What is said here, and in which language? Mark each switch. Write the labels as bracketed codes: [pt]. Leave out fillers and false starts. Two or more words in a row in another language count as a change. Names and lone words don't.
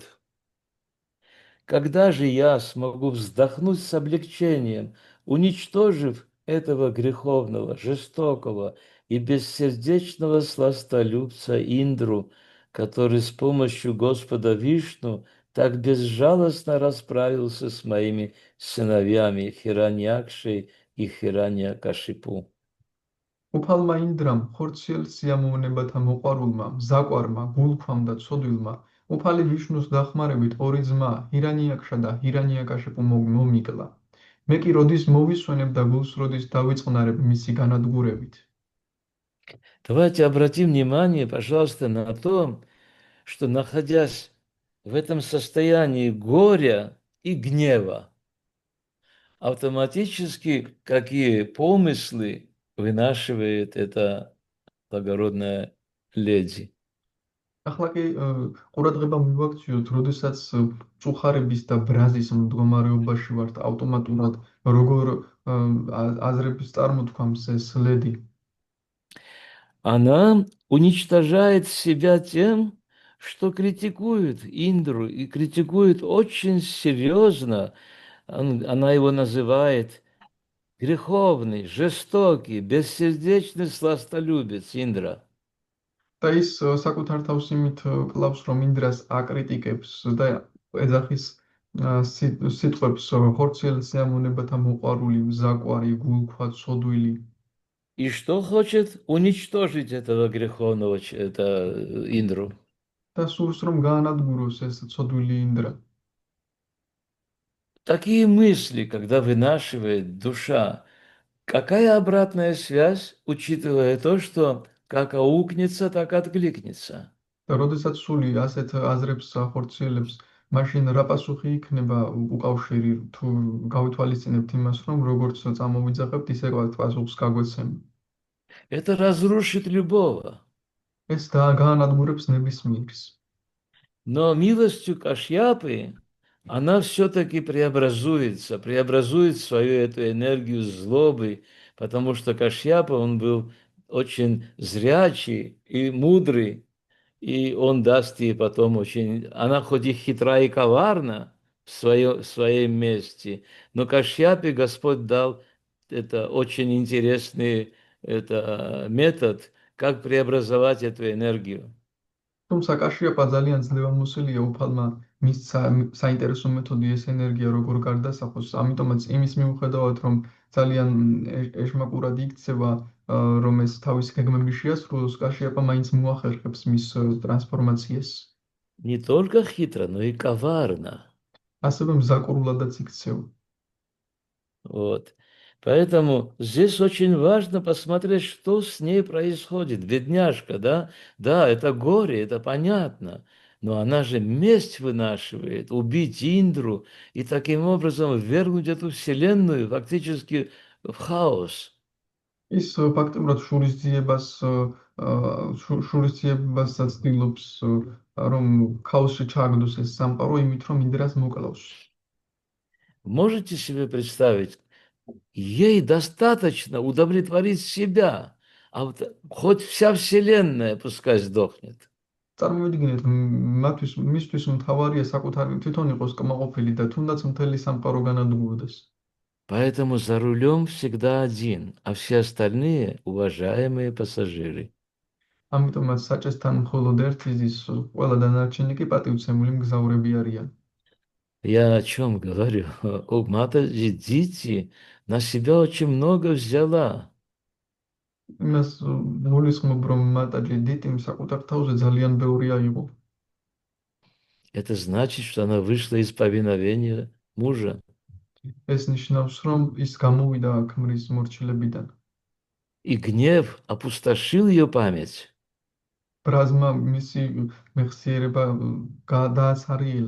[ru] Когда же я смогу вздохнуть с облегчением, уничтожив этого греховного, жестокого и бессердечного сластолюбца Индру, который с помощью Господа Вишну так безжалостно расправился с моими сыновьями Хираньякшей и Хираньякашипу. [ka] უფალმა ინდრამ, ხორციელ სიამოვნებათა მოყვარულმა, მზაყვარმა, გულქვამ და ცოდვილმა, უფალი ვიშნუს დახმარებით ორი ძმა, ჰირანიაკშა და ჰირანიაკაშიპუ მომიკლა. მე კი როდის მოვისვენებ და გულს როდის დავიწყნარებ მისი განადგურებით. [ru] Давайте обратим внимание, пожалуйста, на то, что находясь в этом состоянии горя и гнева, автоматически какие помыслы вынашивает эта благородная леди. [ka] ახლა კი ყურადღება მივაქციოთ, როდესაც წუხარების და ბრაზის მდგომარეობაში ვართ, ავტომატურად როგორ აზრებს წარმოთქვამს ეს ლედი. [ru] Она уничтожает себя тем, что критикует Индру и критикует очень серьезно. Она его называет греховный, жестокий, бессердечный сластолюбец Индра. [ka] და ის საკუთარ თავს იმით კლავს, რომ ინდრას აკრიტიკებს და ეძახის სიტყვებს ხორციელ სიამოვნებათა მოყვარული, მზაყვარი, გულქვა, ცოდვილი. [ru] И что хочет уничтожить этого греховного Индру? [ka] და სურს, რომ გაანადგუროს ეს ცოდვილი ინდრა. [ru] Такие мысли, когда вынашивает душа, какая обратная связь, учитывая то, что как аукнется, так откликнется? [ka] და როდესაც სული ასეთ აზრებს ახორციელებს, მაშინ რა პასუხი იქნება უკავშირი, თუ გავითვალისწინებთ იმას, რომ როგორც წამოვიძახებთ, ისე პასუხს გაგვეცემ. [ru] Это разрушит любого. [ka] ეს გაანადგურებს ნებისმიერს. [ru] Но милостью Кашьяпы она все-таки преобразуется, преобразует свою эту энергию злобы, потому что Кашьяпа, он был очень зрячий и мудрый, и он даст ей потом очень... Она хоть и хитра и коварна в своем месте, но Кашьяпе Господь дал это очень интересный метод, как преобразовать эту энергию. [ka] თუმცა კაშიაპა ძალიან ძლევამოსილია უფალმა მისცა საინტერესო მეთოდი ეს ენერგია როგორ გარდასახოს, ამიტომაც იმის მიუხედავად რომ ძალიან ეშმაკურად იქცევა რომ ეს თავის გეგმები შეასრულოს, კაშიაპა მაინც მოახერხებს მის ტრანსფორმაციას. [ru] Не только хитро, но и коварно. [ka] ასევე მზაკრულადაც იქცევა. [ru] Вот. Поэтому здесь очень важно посмотреть, что с ней происходит. Бедняжка, да? Да, это горе, это понятно. Но она же месть вынашивает, убить Индру и таким образом ввергнуть эту вселенную фактически в хаос. [ka] ის ფაქტობრივად შურისძიებას ცდილობს რომ ქაოსში ჩააგდოს ეს სამყარო იმით რომ ინდრას მოკლავს. [ru] Можете себе представить, ей достаточно удовлетворить себя, а вот хоть вся вселенная пускай сдохнет. [ka] წარმოვიდგინეთ, მისთვის მთავარია საკუთარი თვითონ იყოს კმაყოფილი და თუნდაც მთელი სამყარო განადგურდეს. [ru] Поэтому за рулем всегда один, а все остальные уважаемые пассажиры. [ka] ამიტომაც საჭესთან მხოლოდ ერთი ზის, ყველა დანარჩენი კი პატივცემული მგზავრები არიან. [ru] Я о чем говорю? У Матаджи Дити на себя очень много взяла. [ka] იმას გულისხმობ, რომ მატაჯი დიტიმ საკუთარ თავზე ძალიან ბევრი აიღო. [ru] Это значит, что она вышла из повиновения мужа. [ka] ეს ნიშნავს, რომ ის გამოვიდა ქმრის მორჩილებიდან. [ru] И гнев опустошил ее память. [ka] ბრაზმა მისი მეხსიერება დააცარიელა.